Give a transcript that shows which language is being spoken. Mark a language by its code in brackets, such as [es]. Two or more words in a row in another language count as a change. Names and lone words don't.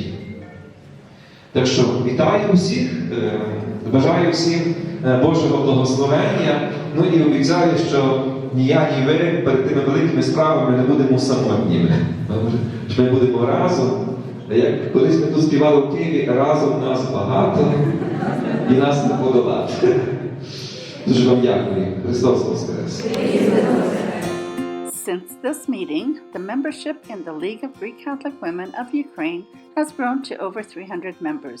[uk] Так що вітаю всіх, бажаю всім Божого благословення, ну і обіцяю, що ні я, ні ви перед тими великими справами не будемо самотніми. Що ми будемо разом, як колись ми тут співали в Києві, разом нас багато і нас не подолати. Дуже вам дякую. Христос Воскрес! [en] Since this meeting, the membership in the League of Greek Catholic Women of Ukraine has grown to over 300 members.